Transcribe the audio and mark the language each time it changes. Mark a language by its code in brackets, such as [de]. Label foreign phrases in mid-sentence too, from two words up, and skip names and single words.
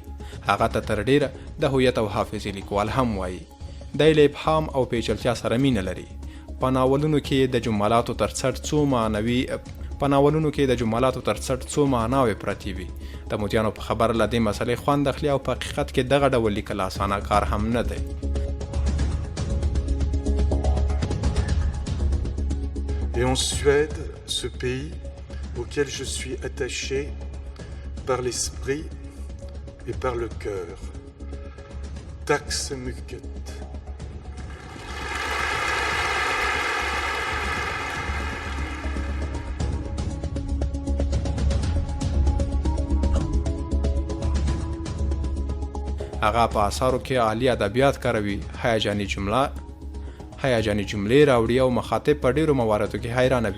[ps] هغه ته تر ډیره د هویت او حافظې لیکوال هم وایي. دی له ابهام او پیچلتیا سره مینه لري. په ناولونو کې د جملاتو تر څټ څو معناوې پرتې وي. د مودیانو په خبره له دې مسئلې خوند اخلي او په حقیقت کې دغه ډول لیکل اسانه کار هم نه دی. [fr] Et en Suède, ce pays auquel je suis attaché par l'esprit et par le cœur. [sv] Tax mycket. [ps] هغه په اثارو کې عالی ادبیات کاروي، هیجاني جملې راوړي او مخاطب په ډیرو مواردو کې حیرانوي.